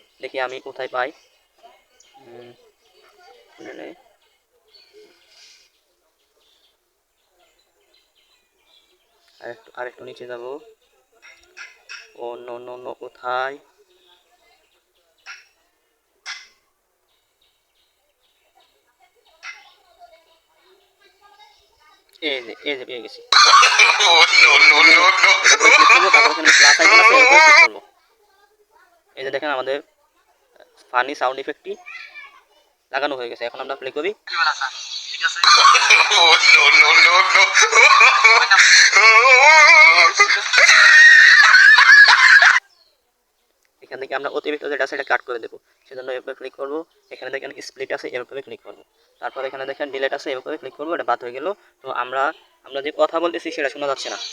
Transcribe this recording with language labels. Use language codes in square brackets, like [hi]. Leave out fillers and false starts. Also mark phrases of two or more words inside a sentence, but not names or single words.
[bn] দেখি আমি কোথায় পাই। আরেকটু নিচে যাব। [en] Oh no no no, কোথায়? [bn] এই যে পেয়ে গেছি। [en] Oh, no, no, no, no. [bn] এই যে দেখেন আমাদের [en] funny sound effectটি [bn] লাগানো হয়ে গেছে। এখন আমরা প্লে করি। সাকিব আল হাসান, ঠিক আছে। [en] Oh, no, no, no, no. [bn] এখান থেকে আমরা অতিরিক্ত যেটা আছে সেটা কাট করে দেবো। সেজন্য এর উপরে ক্লিক করবো। এখানে দেখেন স্প্লিট আছে, এর উপরে ক্লিক করবো। তারপর এখানে দেখেন ডিলেট আছে, এর উপরে ক্লিক করবো। এটা বাদ হয়ে গেল। তো আমরা যে কথা বলতেছি সেটা শোনা যাচ্ছে না।